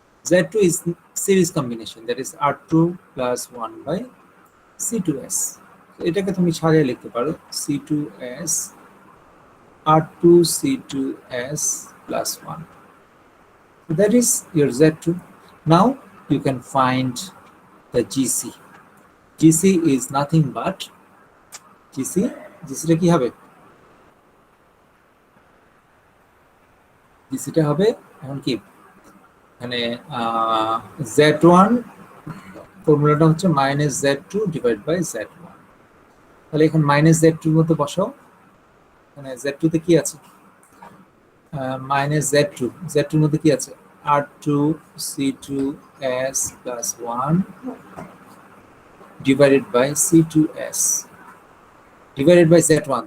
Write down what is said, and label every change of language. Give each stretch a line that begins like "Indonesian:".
English: Z2 is series combination, that is R2 plus 1 by C2s.
Bangla: এটাকে তুমি সাজিয়ে লিখতে পারো C2s R2 C2s plus 1.
English: So that is your Z2. Now you can find the GC. GC is nothing but GC
Bangla: টা কি হবে? GC টা হবে এখন কি, মানে Z1 ফর্মুলাটা হচ্ছে -Z2 ডিভাইড বাই Z1। তাহলে এখন -Z2 এর মধ্যে বসাও। মানে Z2 তে কি আছে? -Z2 Z2 এর মধ্যে কি আছে?
English: R2 C2s plus 1 divided by C2s divided by Z1।